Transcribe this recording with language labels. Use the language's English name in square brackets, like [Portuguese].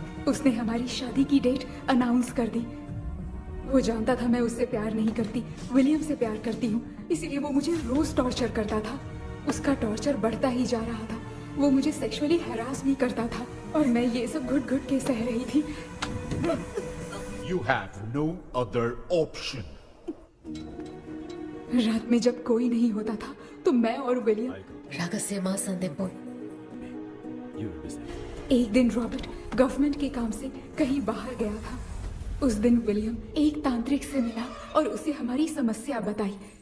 [Hindi] उसने हमारी शादी की डेट अनाउंस कर दी। वो जानता था मैं उससे प्यार नहीं करती, विलियम से प्यार करती हूँ, इसीलिए वो मुझे रोज टॉर्चर करता था। उसका टॉर्चर बढ़ता ही जा रहा था। वो मुझे सेक्सुअली हैरास भी करता था और मैं ये सब घुट घुट के सह रही थी। [English] You have no other option. [Hindi] रात में जब कोई नहीं होता था तो मैं और विलियम रहस्यमा संदेपो एक दिन रॉबर्ट गवर्नमेंट के काम से कहीं बाहर गया था। उस दिन विलियम एक तांत्रिक से मिला और उसे हमारी समस्या बताई।